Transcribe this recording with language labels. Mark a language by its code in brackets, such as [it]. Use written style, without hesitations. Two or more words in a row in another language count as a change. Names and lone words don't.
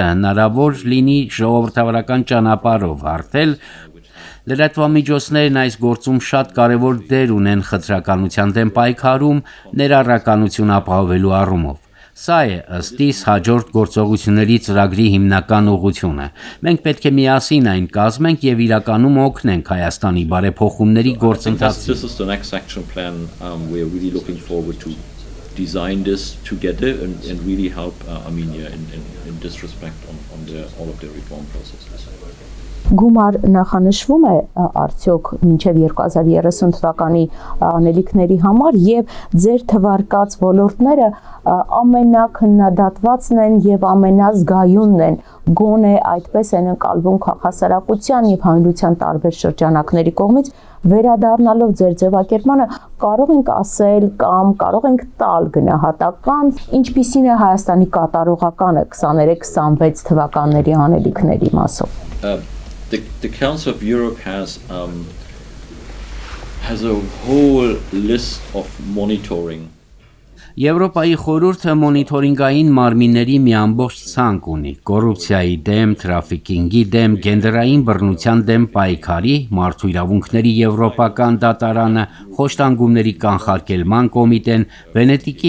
[hy] հնարավոր լինի ժողովրդավարական ճանապարհով հարթել։ Լրատվամիջոցներն այս գործում շատ կարևոր դեր ունեն խտրականության դեմ պայքարում, ներառականություն ապահովելու առումով։ Սա է ըստ իս հաջորդ գործողությունների ծրագրի հիմնական ուղղությունը։ Մենք պետք է միասին այն կազմենք եւ իրականում օգնենք Հայաստանի բարեփոխումների գործընթացին։ [en] This is the next action plan. We are really looking forward to design this together and really help Armenia in this respect on all of their reform processes. [hy] Գումար նախանշվում է արդյոք մինչև 2030 թվականի անելիքների համար եւ ձեր թվարկած ոլորտները ամենակննադատվածն են եւ ամենազգայունն են, գոնե այդպես են ընկալվում քաղաքասարակության եւ հանրության տարբեր շրջանակների կողմից, վերադառնալով ձեր ձևակերպմանը կարող ենք ասել կամ կարող ենք տալ գնահատական, ինչպիսին է Հայաստանի կատարողականը 23-26 թվականների անելիքների մասով։ [en] The Council of Europe has a whole list of monitoring. [hy] Եվրոպայի խորհուրդը մոնիթորինգային մարմինների մի ամբողջ ցանկ ունի՝ կոռուպցիայի դեմ, թրաֆիքինգի դեմ, գենդերային բռնության դեմ պայքարի, մարդու իրավունքների եվրոպական դատարանը, խոշտանգումների կանխարգելման կոմիտեն, Վենետիկի